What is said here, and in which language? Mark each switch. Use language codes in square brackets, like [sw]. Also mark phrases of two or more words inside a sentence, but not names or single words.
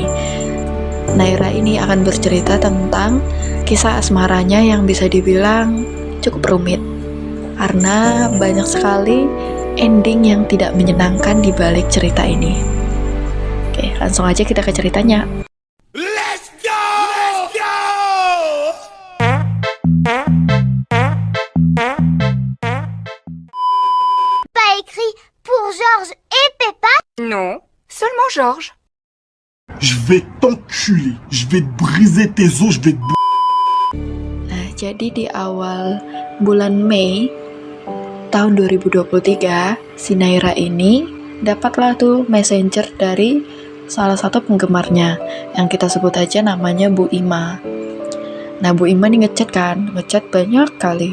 [id] Naira ini akan bercerita tentang kisah asmaranya yang bisa dibilang cukup rumit, karena banyak sekali ending yang tidak menyenangkan di balik cerita ini. Oke, langsung aja kita ke ceritanya. [en] Let's go! Let's go! [fr] Pas écrit pour Georges et Peppa? Non, seulement Georges. Je vais t'enculer, je vais te briser tes os, je vais te... [id] Nah, jadi di awal bulan Mei tahun 2023, si Naira ini dapatlah tuh messenger dari salah satu penggemarnya yang kita sebut aja namanya Bu Ima. Nah, Bu Ima nih ngechat banyak kali.